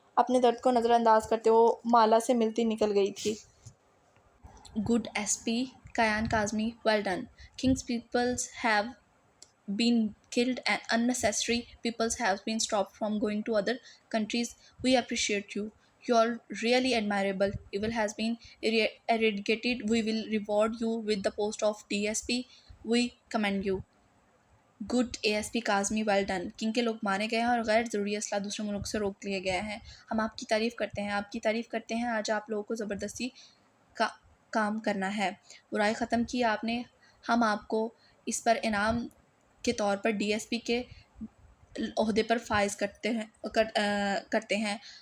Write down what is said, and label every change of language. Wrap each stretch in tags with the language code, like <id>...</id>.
<hi>अपने दर्द को नज़रअंदाज करते वो माला से मिलती निकल गई थी।</hi> <en>Good SP, Kayan Kazmi, well done. King's peoples have been killed and unnecessary peoples have been stopped from going to other countries. We appreciate you. You are really admirable. Evil has been eradicated. We will reward you with the post of DSP. We commend you.</en> <hi>Good ASP Kazmi, well done. King के लोग मारे गए हैं और गैर ज़रूरी असला दूसरे मुल्क से रोक लिए गए हैं। हम आपकी तारीफ़ करते हैं। आज आप लोगों को ज़बरदस्ती का काम करना है। बुराई ख़त्म की आपने। हम आपको इस पर इनाम के तौर पर DSP के ओहदे पर फाइज करते हैं।</hi>